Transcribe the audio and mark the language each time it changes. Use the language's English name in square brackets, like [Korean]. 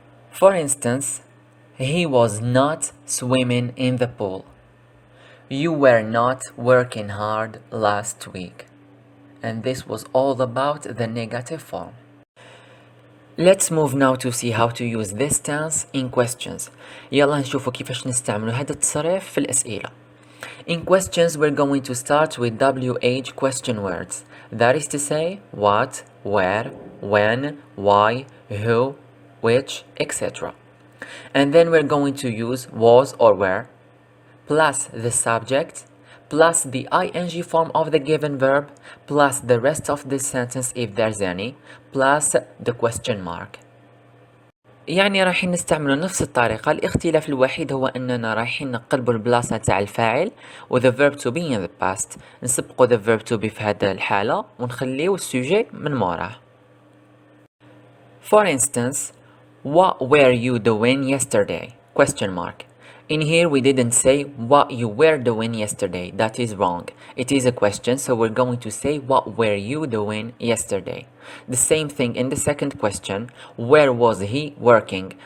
[English] For instance, he was not swimming in the pool. You were not working hard last week. And this was all about the negative form. Let's move now to see how to use this tense in questions. [Arabic] يلا نشوفوا كيفاش نستعملوا هذا التصريف في الأسئلة. [English] In questions we're going to start with WH question words. That is to say what, where, when, why, who, which, etc. And then we're going to use was or were plus the subject plus the ing form of the given verb, plus the rest of the sentence if there's any, plus the question mark. [Arabic] يعني رايحين نستعملوا نفس الطريقة، الاختلاف الوحيد هو أننا رايحين نقلبوا البلاصة تاع الفاعل و [English] the verb to be in the past، [Arabic] نسبقوا [English] the verb to be [Arabic] في هذه الحالة ونخليو السوجي من موراه. [English] For instance, what were you doing yesterday? Question mark. In here we didn't say what you were doing yesterday. That is wrong. It is a question, so we're going to say what were you doing yesterday. The same thing in the second question. Where was he working?